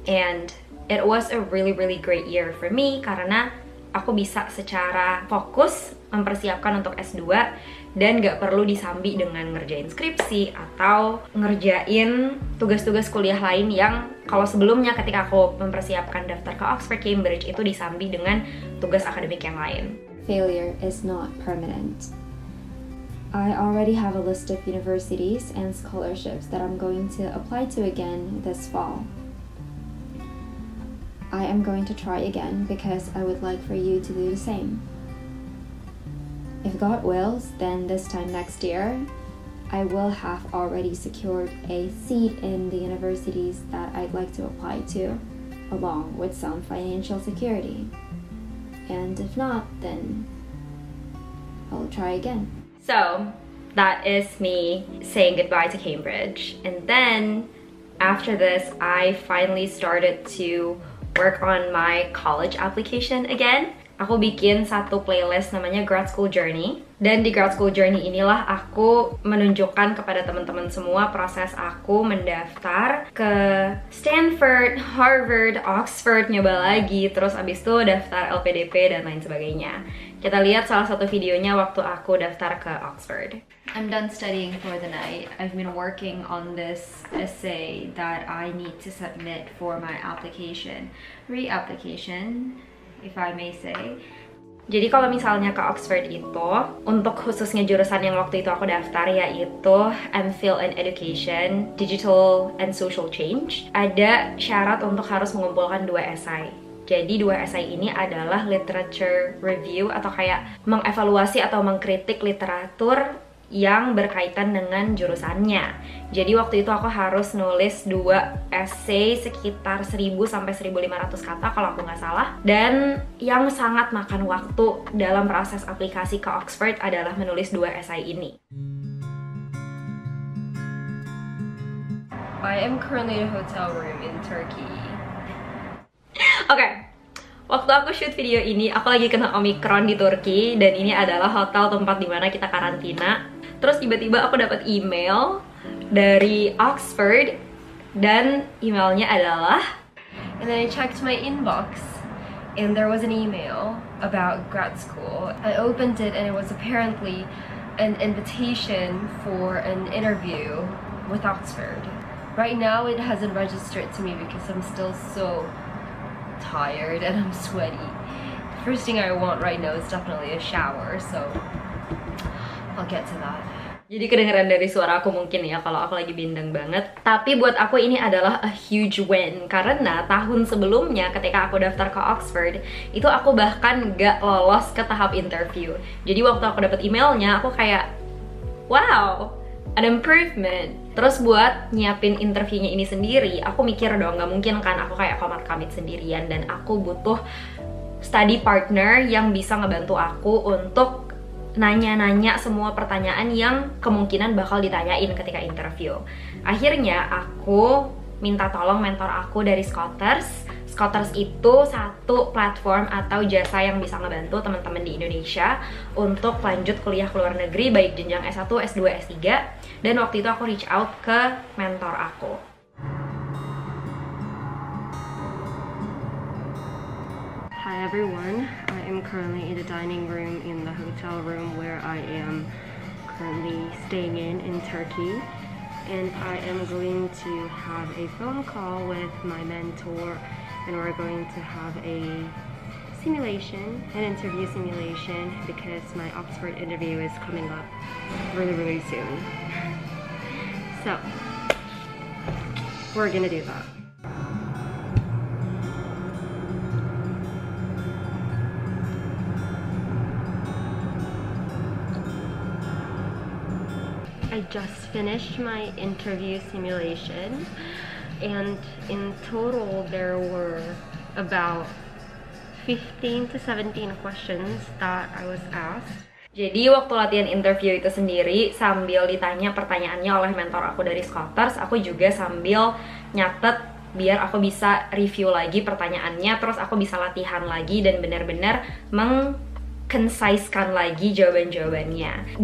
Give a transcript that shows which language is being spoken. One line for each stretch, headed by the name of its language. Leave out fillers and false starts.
English: And it was a really great year for me
Indonesian: karena aku bisa secara fokus mempersiapkan untuk S2 dan gak perlu disambi dengan ngerjain skripsi atau ngerjain tugas-tugas kuliah lain yang kalau sebelumnya ketika aku mempersiapkan daftar ke Oxford, Cambridge itu disambi dengan tugas akademik yang lain.
English: Failure is not permanent. I already have a list of universities and scholarships that I'm going to apply to again this fall. I am going to try again because I would like for you to do the same. If God wills, then this time next year, I will have already secured a seat in the universities that I'd like to apply to, along with some financial security. And if not, then I'll try again. So, that is me saying goodbye to Cambridge. And then, after this, I finally started to work on my college application again.
Indonesian: Aku bikin satu playlist namanya Grad School Journey. Dan di Grad School Journey inilah aku menunjukkan kepada teman-teman semua proses aku mendaftar ke Stanford, Harvard, Oxford, nyoba lagi, terus abis itu daftar LPDP dan lain sebagainya. Kita lihat salah satu videonya waktu aku daftar ke Oxford.
English: I'm done studying for the night. I've been working on this essay that I need to submit for my application. Re-application, if I may say.
Indonesian: Jadi kalau misalnya ke Oxford itu, untuk khususnya jurusan yang waktu itu aku daftar yaitu MPhil in Education, Digital and Social Change, ada syarat untuk harus mengumpulkan 2 esai. Jadi 2 esai ini adalah literature review atau kayak mengevaluasi atau mengkritik literatur yang berkaitan dengan jurusannya. Jadi waktu itu aku harus nulis 2 essay sekitar 1000 sampai 1500 kata kalau aku nggak salah. Dan yang sangat makan waktu dalam proses aplikasi ke Oxford adalah menulis 2 essay ini.
English: I am currently in a hotel room in Turkey.
Indonesian: Oke, waktu aku shoot video ini, aku lagi kena Omicron di Turki. Dan ini adalah hotel tempat dimana kita karantina. Terus tiba-tiba aku dapat email dari Oxford. Dan emailnya adalah,
English: And then I checked my inbox, and there was an email about grad school. I opened it, and it was apparently an invitation for an interview with Oxford. Right now it hasn't registered to me because I'm still so tired and I'm sweaty. The first thing I want right now is definitely a shower, so I'll get to that.
Indonesian: jadi kedengeran dari suara aku mungkin ya kalau aku lagi bindeng banget. Tapi buat aku ini adalah
English: a huge win.
Indonesian: Karena tahun sebelumnya ketika aku daftar ke Oxford, itu aku bahkan gak lolos ke tahap interview. Jadi waktu aku dapet emailnya, aku kayak,
English: wow, an improvement.
Indonesian: Terus buat nyiapin interviewnya ini sendiri, aku mikir dong, gak mungkin kan aku kayak komat kamit sendirian. Dan aku butuh study partner yang bisa ngebantu aku untuk nanya-nanya semua pertanyaan yang kemungkinan bakal ditanyain ketika interview. Akhirnya aku minta tolong mentor aku dari Scholars. Scholars itu satu platform atau jasa yang bisa ngebantu teman-teman di Indonesia untuk lanjut kuliah ke luar negeri, baik jenjang S1, S2, S3. Dan waktu itu aku reach out ke mentor aku.
English: Hi everyone, I am currently in the dining room in the hotel room where I am currently staying in Turkey, and I am going to have a phone call with my mentor, and we're going to have a simulation, an interview simulation, because my Oxford interview is coming up really soon. So we're gonna do that. I just finished my interview simulation, and in total there were about 15 to 17 questions that I was asked.
Indonesian: Jadi waktu latihan interview itu sendiri, sambil ditanya pertanyaannya oleh mentor aku dari Scholars, aku juga sambil nyatet biar aku bisa review lagi pertanyaannya, terus aku bisa latihan lagi dan benar-benar concise-kan lagi jawaban-jawabannya.